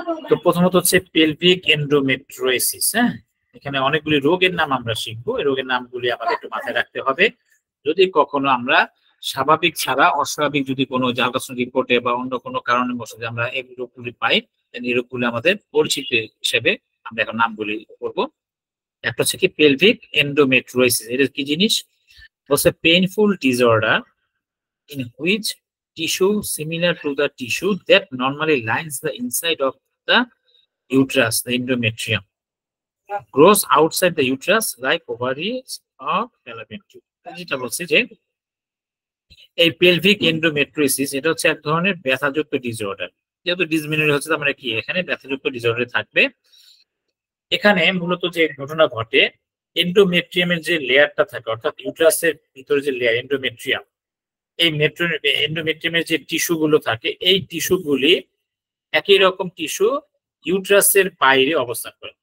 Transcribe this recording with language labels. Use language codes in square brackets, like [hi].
[bn] তো প্রথমত হচ্ছে পেলভিক এন্ডোমেট্রিওসিস। এখানে অনেকগুলি রোগের নাম আমরা শিখবো, এই রোগের নামগুলি আমাদের একটু মাথায় রাখতে হবে। যদি কখনো আমরা স্বাভাবিক ছাড়া অস্বাভাবিক যদি কোনো আল্ট্রাসাউন্ড রিপোর্টে বা অন্য কোনো কারণে বসে আমরা এই রোগগুলি পাই, এই রোগগুলি আমাদের পরিচিত হিসেবে আমরা এখন নামগুলি করবো। একটা হচ্ছে কি পেলভিক এন্ডোমেট্রিওসিস, এটা কি জিনিস? বলছে [en] Painful disorder in which tissue similar to the tissue that normally lines the inside of the uterus, the endometrium, grows outside the uterus like ovaries of fallopian tube. [bn] যেটা বলছি যে এই পেলভিক এন্ডোমেট্রিওসিস এটা হচ্ছে এক ধরনের ব্যথাযুক্ত ডিসঅর্ডার। যেহেতু dysmenorrhoea হচ্ছে, আমরা কি এখানে ব্যথাযুক্ত ডিসঅর্ডার থাকবে। এখানে মূলত যে ঘটনা ঘটে, এন্ডোমেট্রিয়ামের যে লেয়ারটা থাকে, অর্থাৎ ইউট্রাসের ভিতরে যে লেয়ার এন্ডোমেট্রিয়াম, এই এন্ডোমেট্রিয়ামের যে টিস্যু গুলো থাকে, এই টিস্যুগুলি একই রকম টিস্যু ইউট্রাসের বাইরে অবস্থান করে।